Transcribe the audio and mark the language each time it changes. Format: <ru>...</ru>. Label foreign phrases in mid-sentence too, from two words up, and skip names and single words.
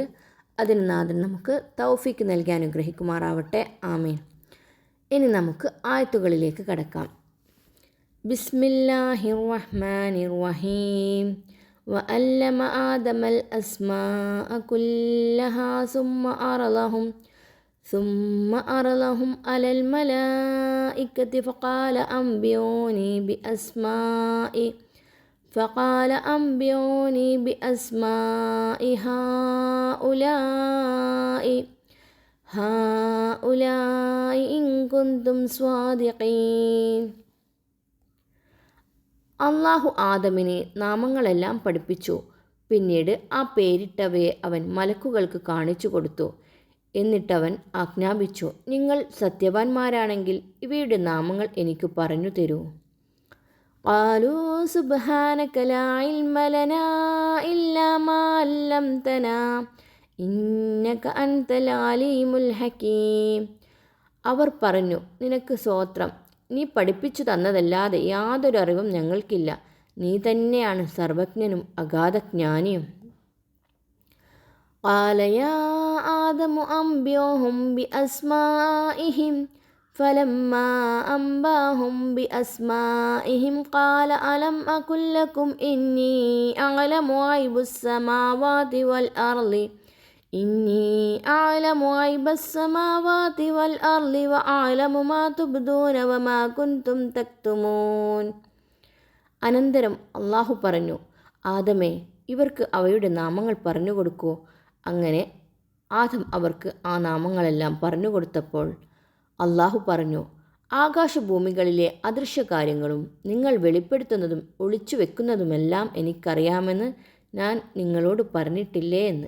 <ml>അതിന് നാഥൻ നമുക്ക് തൗഫീക്ക് നൽകി അനുഗ്രഹിക്കുമാറാവട്ടെ. ആമീൻ. ഇനി നമുക്ക് ആയത്തുകളിലേക്ക് കടക്കാം.</ml> <ar>بسم الله الرحمن الرحيم. وعلم آدم الأسماء كلها ثم أرلهم على الملائكة فقال أنبئوني بأسماء هؤلاء إن كنتم صادقين.</ar> <ml>അള്ളാഹു ആദമിനെ നാമങ്ങളെല്ലാം പഠിപ്പിച്ചു. പിന്നീട് ആ പേരിട്ടവയെ അവൻ മലക്കുകൾക്ക് കാണിച്ചു കൊടുത്തു. എന്നിട്ടവൻ ആജ്ഞാപിച്ചു, നിങ്ങൾ സത്യവാന്മാരാണെങ്കിൽ ഇവയുടെ നാമങ്ങൾ എനിക്ക് പറഞ്ഞു തരൂ.</ml> <ar>قالوا سبحانك لا علم لنا إلا ما علمتنا إنك أنت العليم الحكيم.</ar> <ml>അവർ പറഞ്ഞു, നിനക്ക് സ്തോത്രം, നീ പഠിപ്പിച്ചു തന്നതല്ലാതെ യാതൊരു അറിവും ഞങ്ങൾക്കില്ല. നീ തന്നെയാണ് സർവജ്ഞനും അഗാധജ്ഞാനിയും.</ml> <ar>قال يا آدم أنبئهم بأسمائهم فلما أنبأهم بأسمائهم قال ألم أقل لكم إني أعلم غيب السماوات والأرض وأعلم ما تبدون وما كنتم تكتمون.</ar> <ml>അനന്തരം അള്ളാഹു പറഞ്ഞു, ആദമേ, ഇവർക്ക് അവയുടെ നാമങ്ങൾ പറഞ്ഞു കൊടുക്കൂ. അങ്ങനെ ആദം അവർക്ക് ആ നാമങ്ങളെല്ലാം പറഞ്ഞു കൊടുത്തപ്പോൾ അള്ളാഹു പറഞ്ഞു, ആകാശഭൂമികളിലെ അദൃശ്യകാര്യങ്ങളും നിങ്ങൾ വെളിപ്പെടുത്തുന്നതും ഒളിച്ചു വെക്കുന്നതുമെല്ലാം എനിക്കറിയാമെന്ന് ഞാൻ നിങ്ങളോട് പറഞ്ഞിട്ടില്ലേ എന്ന്.</ml>